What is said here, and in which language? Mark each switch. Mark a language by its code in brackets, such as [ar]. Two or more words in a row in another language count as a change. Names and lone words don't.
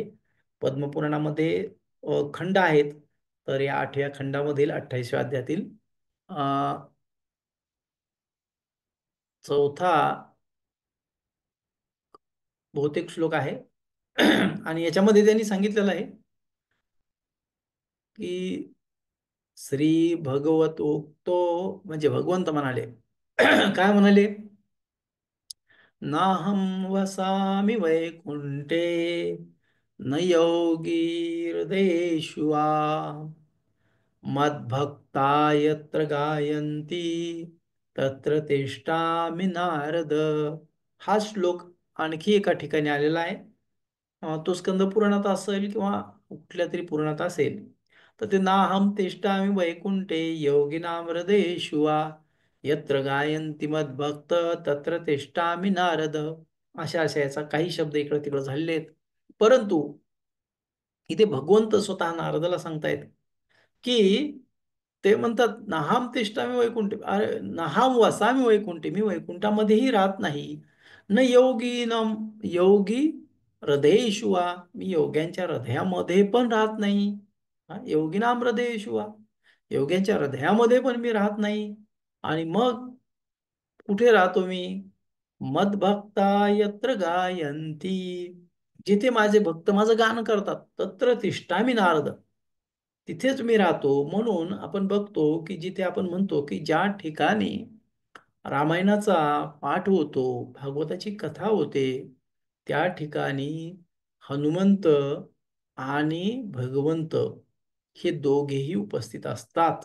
[mr] पद्मपुराणामध्ये खंड आहेत. तर या 8व्या खंडामधील 28व्या अध्यायातील अ, चौथा बहुतेक श्लोक आहे. आणि याच्यामध्ये त्यांनी सांगितलेलं आहे की [sa] श्री भगवतोक्तो, [mr] म्हणजे भगवंत म्हणाले, काय म्हणाले, [sa] नाहं वसामि वैकुंठे, न योगी हृदयेषु वा, मद्भक्ता यत्र गायन्ति तत्र तिष्ठामि नारद. [mr] हा श्लोक आणखी एका ठिकाणी आलेला आहे. तो स्कंद पुराणात असेल किंवा कुठल्या तरी पुराणात असेल. तर ते [sa] नाहम तिष्ठामि वैकुंठे योगिनां हृदयेषु वा, यत्र गायन्ति मद्भक्त तत्र तिष्ठामि नारद. [mr] अशा अशा याचा काही शब्द इकडे तिकडे झालेले आहेत. परंतु इथे भगवंत स्वतः नारदाला सांगतायत की, ते म्हणतात [sa] नाहम तिष्ठामि वैकुंठे, [mr] अरे [sa] नाहम वसामि वैकुंठे, [mr] मी वैकुंठामध्येही राहत नाही. [sa] न योगी न योगी हृदयेषु वा, [mr] मी योग्यांच्या हृदयामध्ये पण राहत नाही. [sa] योगिनाम हृदयेषु वा, [mr] योग्यांच्या हृदयामध्ये पण मी राहत नाही. आणि मग कुठे राहतो मी? [sa] मदभक्ता यत्र गायंती, [mr] जिथे माझे भक्त माझं गाणं करतात, [sa] तत्र तिष्ठामि नारद, [mr] तिथेच मी राहतो. म्हणून आपण बघतो की जिथे आपण म्हणतो की ज्या ठिकाणी रामायणाचा पाठ होतो, भागवताची कथा होते, त्या ठिकाणी हनुमंत आणि भगवंत हे दोघेही उपस्थित असतात.